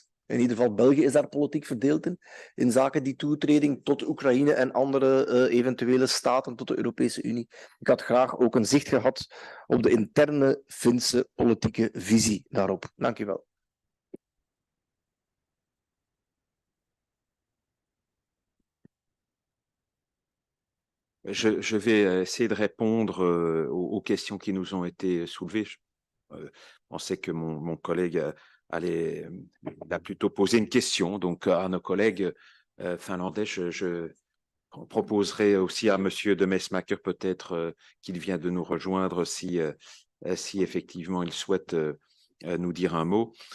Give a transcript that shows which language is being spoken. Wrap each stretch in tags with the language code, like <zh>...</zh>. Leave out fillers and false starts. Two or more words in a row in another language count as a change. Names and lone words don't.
<nl>In ieder geval, België is daar politiek verdeeld in zaken die toetreding tot Oekraïne en andere eventuele staten tot de Europese Unie. Ik had graag ook een zicht gehad op de interne Finse politieke visie daarop. Dank u wel.</nl> <fr>Je vais essayer de répondre aux questions qui nous ont été soulevées. Je pensais que mon collègue a plutôt posé une question. Donc, à nos collègues finlandais, je proposerai aussi à Monsieur de Mesmaeker peut-être qu'il vient de nous rejoindre si effectivement il souhaite nous dire un mot.</fr>